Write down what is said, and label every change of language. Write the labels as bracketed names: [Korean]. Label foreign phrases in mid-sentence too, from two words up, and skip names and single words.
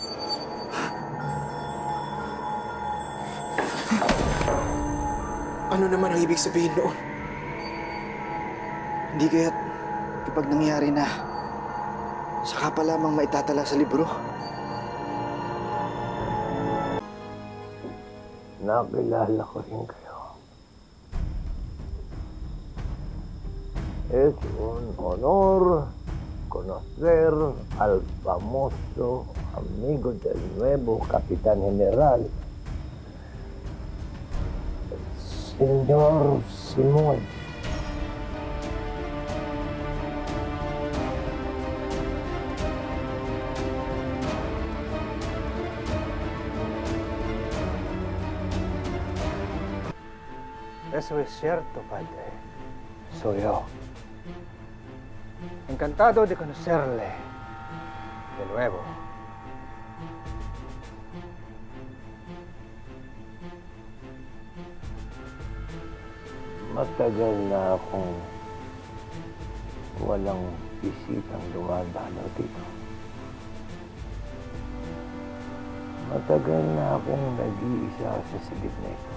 [Filipino] Ano naman ang ibig sabihin noon? Hindi kaya't kapag nangyari na, saka pa lamang maitatala sa libro. Nakilala ko rin kayo. [Spanish] Es un honor conocer al famoso amigo del nuevo Capitán General, Señor Simón. Eso es cierto, padre. Soy yo. Encantado de conocerle de nuevo. [Filipino] Matagal na akong walang bisitang dumadalaw dito. Matagal na akong nag-iisa sa silid na ito.